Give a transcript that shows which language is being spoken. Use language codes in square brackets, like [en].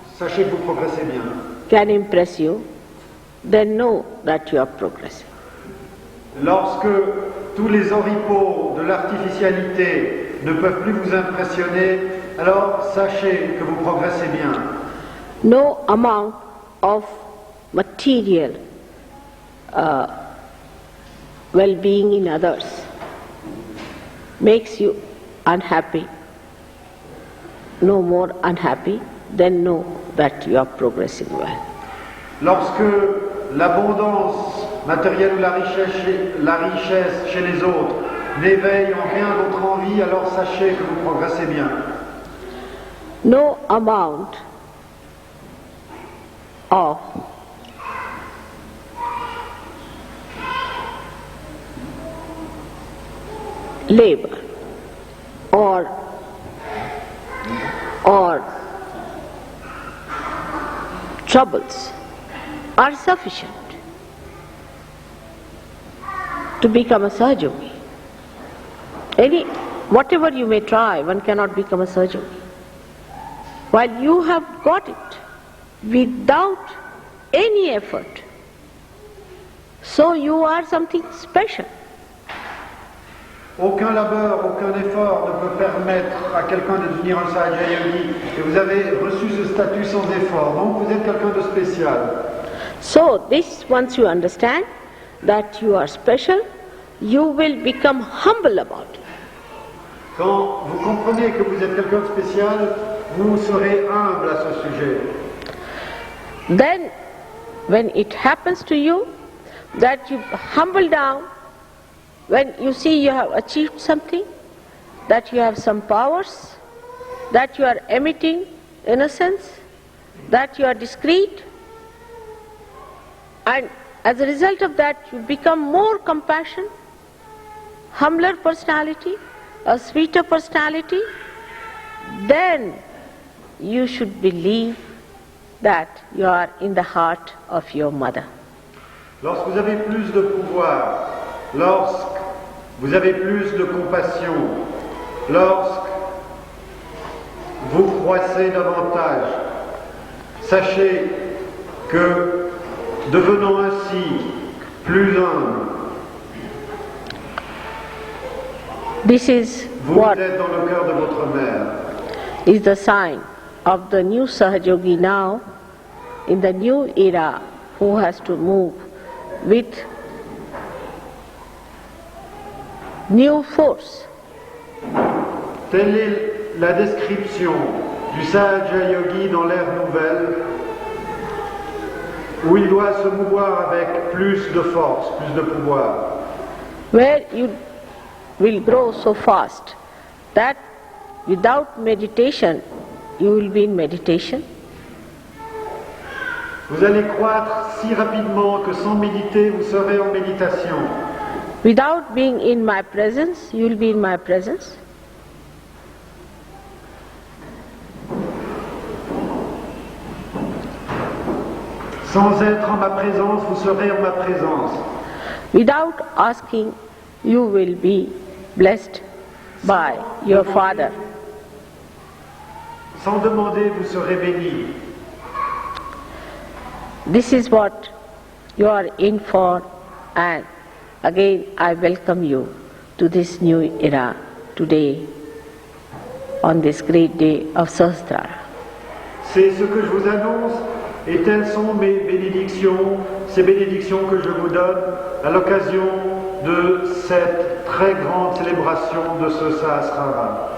[fr] sachez que vous progressez bien. [en] can impress you, then know that you are progressing. [fr] Lorsque tous les oripeaux de l'artificialité ne peuvent plus vous impressionner, alors sachez que vous progressez bien. [en] No amount of material well-being in others makes you unhappy, no more unhappy, then know that you are progressing well. [fr] Lorsque l'abondance matérielle ou la richesse chez les autres n'éveille en rien votre envie, alors sachez que vous progressez bien. [en] No amount of labor or troubles are sufficient to become a Sahajogi. Whatever you may try, one cannot become a Sahajogi. While you have got it without any effort, so you are something special. [fr] Aucun labeur, aucun effort ne peut permettre à quelqu'un de devenir un Sahaja-yogi. Et vous avez reçu ce statut sans effort. Donc vous êtes quelqu'un de spécial. [en] So this, once you understand that you are special, you will become humble about it. [fr] Quand vous comprenez que vous êtes quelqu'un de spécial, vous serez humble à ce sujet. [en] Then, when it happens to you that you humble down, when you see you have achieved something, that you have some powers, that you are emitting innocence, that you are discreet, and as a result of that you become more compassionate, humbler personality, a sweeter personality, then you should believe that you are in the heart of your mother. [fr] Lorsque vous avez plus de pouvoir, lorsque vous avez plus de compassion, lorsque vous croissez davantage, sachez que devenant ainsi plus humble, [en] this is [fr] vous [en] what [fr] êtes dans le cœur de votre mère. [en] is the sign of the new Sahajogi now, in the new era, who has to move with new force. [fr] Telle est la description du Sahaja Yogi dans l'ère nouvelle, où il doit se mouvoir avec plus de force, plus de pouvoir. [en] Where you will grow so fast that without meditation you will be in meditation. [fr] Vous allez croître si rapidement que sans méditer, vous serez en méditation. [en] Without being in my presence, you will be in my presence. [fr] Sans être en ma présence, vous serez en ma présence. [en] Without asking, you will be blessed by your Father. [fr] Sans demander, vous serez béni. [en] This is what you are in for, and again I welcome you to this new era today, on this great day of Sahasrara. [fr] C'est ce que je vous annonce, et telles sont mes bénédictions, ces bénédictions que je vous donne à l'occasion de cette très grande célébration de ce Sahasrara.